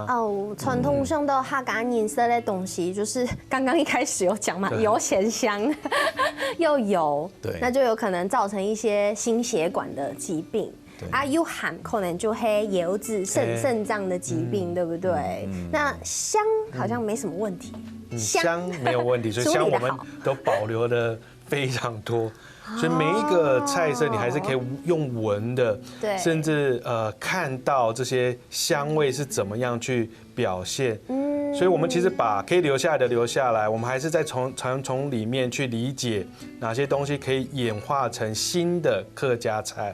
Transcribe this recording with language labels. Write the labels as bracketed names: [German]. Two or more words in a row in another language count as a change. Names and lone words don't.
[Chinese] 傳統上的客家飲食的東西，就是剛剛一開始有講嘛，油鹹香又油，那就有可能造成一些心血管的疾病。又鹹可能就黑油脂腎臟的疾病，對不對？那香好像沒什麼問題，香沒有問題，所以香我們都保留的非常多，所以每一個菜色你還是可以用聞的，甚至看到這些香味是怎麼樣去表現。所以我们其实把可以留下来的留下来，我们还是在从里面去理解哪些东西可以演化成新的客家菜。